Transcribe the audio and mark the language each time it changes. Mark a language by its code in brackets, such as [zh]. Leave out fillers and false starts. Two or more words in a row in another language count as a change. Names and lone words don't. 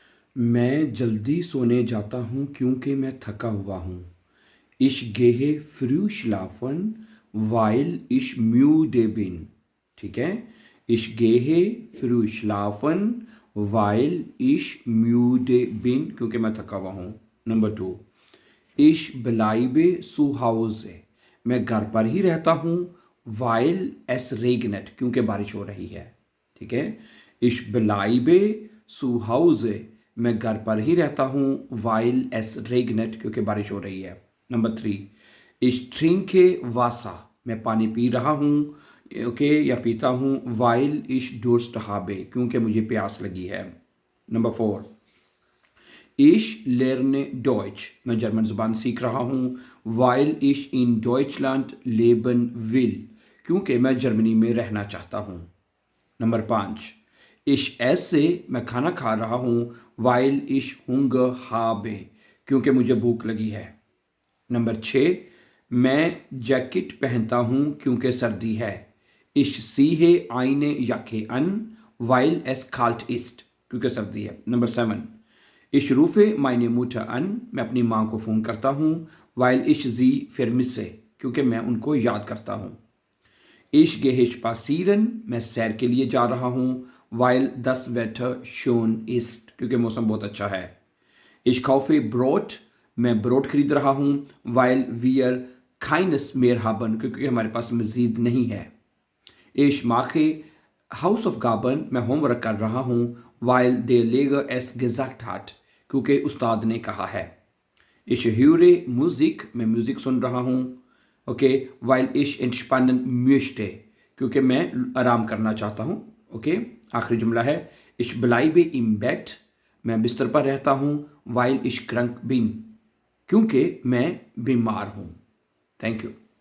[ur] میں جلدی سونے جاتا ہوں کیونکہ میں تھکا ہوا ہوں. [de] Ich gehe früh schlafen, weil ich müde bin। [ur] ٹھیک ہے. [de] Ich gehe früh schlafen, weil ich müde bin, [ur] کیونکہ میں تھکا ہوا ہوں. نمبر 2, [de] Ich bleibe zu Hause। [ur] میں گھر پر ہی رہتا ہوں. [de] Weil es regnet, [ur] کیونکہ بارش ہو رہی ہے۔ ٹھیک ہے. [de] Ich bleibe zu Hause। [ur] میں گھر پر ہی رہتا ہوں. [de] Weil es regnet, [ur] کیونکہ بارش ہو رہی ہے۔ نمبر 3, [de] Ich trinke Wasser। [ur] میں پانی پی رہا ہوں، اوکے، یا پیتا ہوں. [de] Weil ich Durst habe, [ur] کیونکہ مجھے پیاس لگی ہے. نمبر 4, [de] Ich lerne Deutsch। [ur] میں جرمن زبان سیکھ رہا ہوں. [de] Weil ich in Deutschland leben will, [ur] کیونکہ میں جرمنی میں رہنا چاہتا ہوں. نمبر 5, [de] Ich esse। [ur] میں کھانا کھا رہا ہوں. [de] Weil ich Hunger habe, [ur] کیونکہ مجھے بھوک لگی ہے. نمبر 6، میں جیکٹ پہنتا ہوں کیونکہ سردی ہے. [de] Ich ziehe eine Jacke an, weil es kalt ist, [ur] کیونکہ سردی ہے. نمبر 7, [de] Ich rufe meine Mutter an। [ur] میں اپنی ماں کو فون کرتا ہوں. [de] Weil ich sie vermisse, [ur] کیونکہ میں ان کو یاد کرتا ہوں. [de] Ich gehe spazieren। [ur] میں سیر کے لیے جا رہا ہوں. [de] Weil das Wetter schön ist, [ur] کیونکہ موسم بہت اچھا ہے. [de] Ich kaufe Brot। [ur] میں بروڈ خرید رہا ہوں. [de] Weil wir keines mehr haben, [ur] کیونکہ ہمارے پاس مزید نہیں ہے. [de] Ich mache Hausaufgaben। [ur] میں ہوم ورک کر رہا ہوں. [de] Weil der Lehrer es gesagt hat, [ur] کیونکہ استاد نے کہا ہے. [de] Ich höre Musik। [ur] میں میوزک سن رہا ہوں، اوکے. [de] Weil ich entspannen möchte, [ur] کیونکہ میں آرام کرنا چاہتا ہوں، اوکے. آخری جملہ ہے [de] Ich bleibe im Bett। [ur] میں بستر پر رہتا ہوں. [de] Weil ich krank bin, [ur] کیونکہ میں بیمار ہوں. [en] Thank you.